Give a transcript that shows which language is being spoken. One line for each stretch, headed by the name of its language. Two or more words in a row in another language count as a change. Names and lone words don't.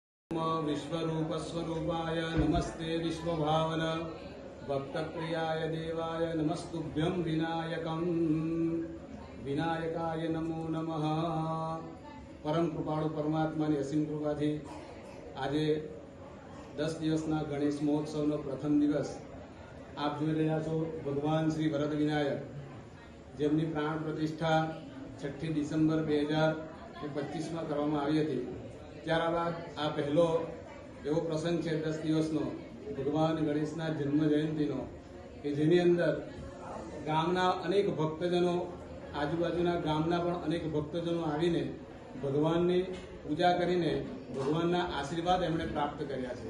Sanskrit: विश्वरूप स्वरूपाय नमस्ते विश्वभावन भक्तप्रियाय देवाय नमस्तुभ्यं विनायकं विनायकाय नमो नमः।
Gujarati: પરમ કૃપાળુ પરમાત્માની અસીમ કૃપાથી આજે 10 દિવસના ગણેશ મહોત્સવનો પ્રથમ દિવસ આપ જોઈ રહ્યા છો। ભગવાન શ્રી વરદ વિનાયક જેમની પ્રાણ પ્રતિષ્ઠા 6 ડિસેમ્બર 2025માં કરવામાં આવી હતી। ત્યારબાદ આ પહેલો એવો પ્રસંગ છે 10 દિવસનો ભગવાન ગણેશના જન્મ જયંતિનો કે જેની અંદર ગામના અનેક ભક્તજનો આજુબાજુના ગામના પણ અનેક ભક્તજનો આવીને ભગવાનની પૂજા કરીને ભગવાનના આશીર્વાદ એમણે પ્રાપ્ત કર્યા છે।